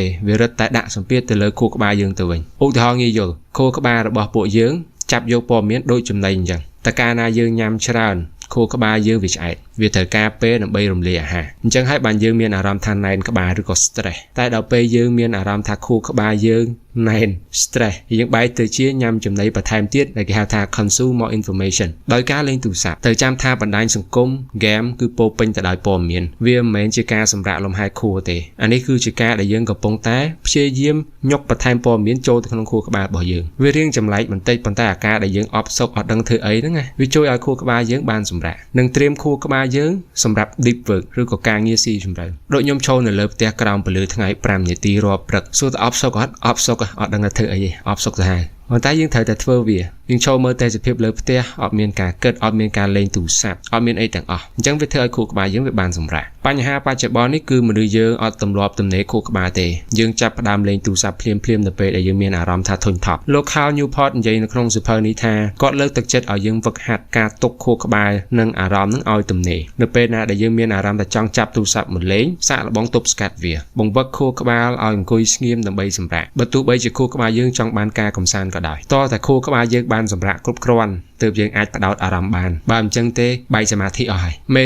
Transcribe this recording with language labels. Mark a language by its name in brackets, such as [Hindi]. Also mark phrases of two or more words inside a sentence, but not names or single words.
[Khmer] វារឹតតែដាក់សម្ពាធទៅលើខួរក្បាលយើងទៅវិញឧទាហរណ៍ងាយយល់ខួរក្បាលរបស់ពួកយើងចាប់យកព័ត៌មានដូចចំណីអញ្ចឹងតែកាល ណាយើងញ៉ាំច្រើនខួរក្បាលយើងវាឆ្អែតវាត្រូវការពេលដើម្បីរំលាយអាហារអញ្ចឹងហើយបានយើងមានអារម្មណ៍ថាណែនក្បាលឬក៏ stress តែដល់ពេលយើងមានអារម្មណ៍ថាខួរក្បាលយើងណែន stress យើងបែរទៅជាញ៉ាំចំណីបន្ថែមទៀតដែលគេហៅថា [English] consume more information [Khmer] ដោយការលេងទូរស័ព្ទទៅចាំថាបណ្ដាញសង្គម game គឺពោពេញទៅដោយព័ត៌មានវាមិនមែនជាការសម្រាកលំហែខួរទេអានេះគឺជាការដែលយើងកំពុងតែព្យាយាមញុកបន្ថែម ព័ត៌មានចូលទៅក្នុងខួរក្បាលរបស់យើងវារៀងចម្លែកបន្តិចប៉ុន្តែអាការដែលយើងអបសុកអត់ដឹងធ្វើអីហ្នឹងណាវាជួយឲ្យខួរក្បាលយើងបានសម្រាកនិងត្រៀមខួរក្បាលយើងសម្រាប់ [English] deep work [Khmer] ឬក៏ការងារស៊ីជម្រៅដូចខ្ញុំឈរនៅលើផ្ទះក្រោមពន្លឺថ្ងៃ5នាទីរា ល់ព្រឹកសួរតែអបសុកអត់ដឹងថាធ្វើអីទេអបសុកទៅហើយប៉ុន្តែយើងត្រូវតែធ្វើវាយើងចូលមើលតែសភាពលើផ្ទះអត់មានការគិតអត់មានការលេងទូរស័ព្ទអត់មានអីទាំងអស់អញ្ចឹងវាធ្វើឲ្យខួរ ក្បាលយើងវាបានសម្រាកបញ្ហាបច្ចុប្បន្ននេះគឺមនុស្សយើងអត់ទម្លាប់ទំនេរខួរក្បាលទេយើងចាប់ផ្ដើមលេងទូរស័ព្ទភ្លាមនៅពេលដែលយើងមានអារម្មណ៍ថាធុញថប់លោក Cal Newport និយាយនៅក្នុងសៀវភៅនេះថាគាត់លើកទឹកចិត្តឲ្យយើងហ្វឹកហាត់ការទុកខួរក្បាលនិងអារម្មណ៍នឹងឲ្យទំនេរនៅពេលណាដែលយើងមានអារម្មណ៍ថាចង់ចាប់ទូរស័ព្ទមកលេងសាកល្បងទប់ស្កាត់វាបង្វឹកខួរក្បាលឲ្យអង្គុយស្ងៀមដើម្បីសម្រាកបើទោះបីជាខួរក្បាលយើងចង់បានការកំសាន្តក៏ដោយតែខួរក្បាលយើងបានសម្រាកគ្រប់គ្រាន់ទើបយើងអាចផ្ដោតអារម្មណ៍បានបើមិនចឹងទេបែកសមាធិអស់ហើយមេ